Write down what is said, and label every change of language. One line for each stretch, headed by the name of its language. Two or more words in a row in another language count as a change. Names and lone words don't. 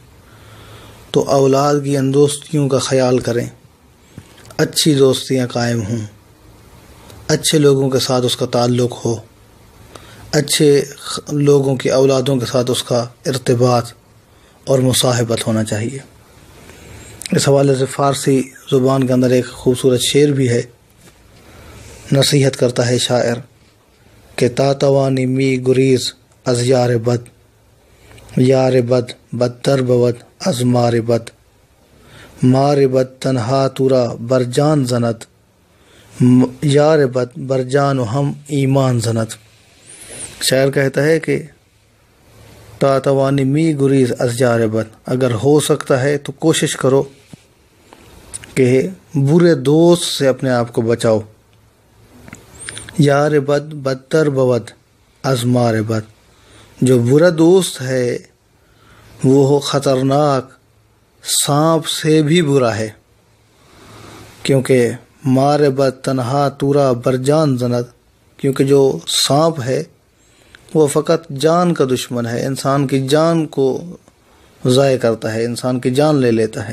Urdu: تو اولاد کی ان دوستیوں کا خیال کریں، اچھی دوستیاں قائم ہوں، اچھے لوگوں کے ساتھ اس کا تعلق ہو، اچھے لوگوں کی اولادوں کے ساتھ اس کا ارتباط اور مصاحبت ہونا چاہیے۔ اس حوالے سے فارسی زبان کے اندر ایک خوبصورت شعر بھی ہے، نصیحت کرتا ہے شاعر کہ
Persian: تا توانی می گریز از یار بد، یار بد بدتر بود از مار بد، مار بد تنہا تورا بر جان زند، یار بد بر جان و ہم ایمان زند۔
Urdu: شاعر کہتا ہے کہ
Persian: تا توانی می گریز از یار بد،
Urdu: اگر ہو سکتا ہے تو کوشش کرو کہ برے دوست سے اپنے آپ کو بچاؤ۔
Persian: یار بد بدتر بود از مار بد،
Urdu: جو برا دوست ہے وہ خطرناک سانپ سے بھی برا ہے، کیونکہ
Persian: مار بد تنہا تورا برجان زند،
Urdu: کیونکہ جو سانپ ہے وہ فقط جان کا دشمن ہے، انسان کی جان کو ضائع کرتا ہے، انسان کی جان لے لیتا ہے۔